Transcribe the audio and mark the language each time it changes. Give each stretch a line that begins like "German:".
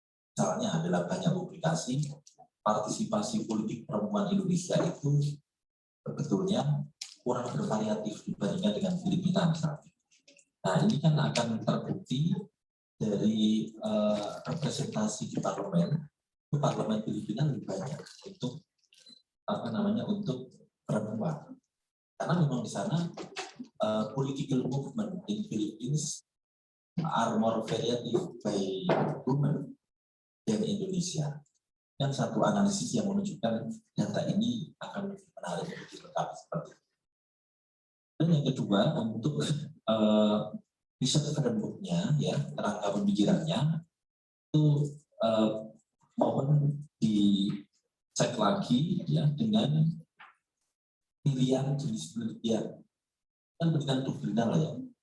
Indonesian: Misalnya adalah banyak publikasi partisipasi politik perempuan Indonesia itu sebetulnya kurang bervariatif dibandingkan dengan Filipina misalnya. Nah ini kan akan terbukti dari representasi di parlemen Filipina lebih banyak untuk untuk perempuan. Karena memang di sana
English: political movement in Philippines are more variative by women than Indonesia.
Indonesian: Dan satu analisis yang menunjukkan data ini akan menarik untuk dilengkapi seperti itu. Dan yang kedua untuk riset framework-nya ya, kerangka pemikirannya itu mohon dicek lagi ya dengan pilihan jenis penelitian kan penelitian doktrinal ya.